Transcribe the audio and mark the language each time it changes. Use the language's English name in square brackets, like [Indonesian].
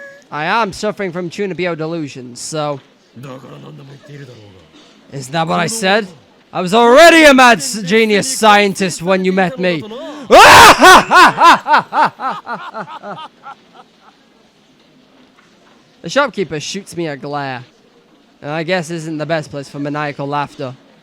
[English] I am suffering from Chunibyo delusions, so... [Japanese] だから何でも言っているだろうが。 [English] Isn't that what I said? I was already a mad genius scientist when you met me. The shopkeeper shoots me a glare. And I guess isn't the best place for maniacal laughter.